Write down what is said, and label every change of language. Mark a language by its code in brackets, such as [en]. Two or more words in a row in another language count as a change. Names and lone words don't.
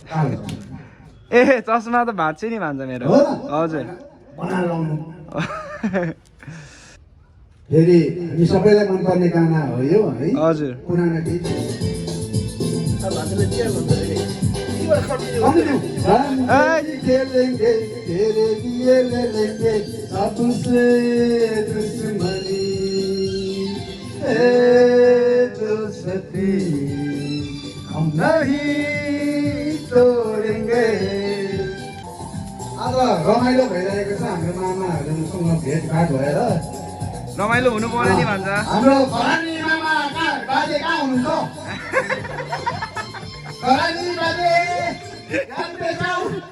[ne] ए चस्मा त भाँच्यो नि भान्जा मेरो हो र? हजुर बनाएर आउनु फेरि हामी सबैलाई मनपर्ने गाना हो यो है हजुर पुरानो गीत अब भान्जाले के भन्छ अरे किबाट खट्ने [hi] हम खेलेंगे तेरे लिए ले लेंगे सबसे दुश्मनी ए दोस्ती हम नहीं तोडेंगे [ne] आज रमाइलो भइरहेको छ हाम्रो मामाहरूसँग भेटघाट भएर रमाइलो हुनु पर्यो नि भन्छ हाम्रो खरानी मामा कहाँ बाजे कहाँ हुनुहुन्छ खरानी बाजे गाडी बेचाउ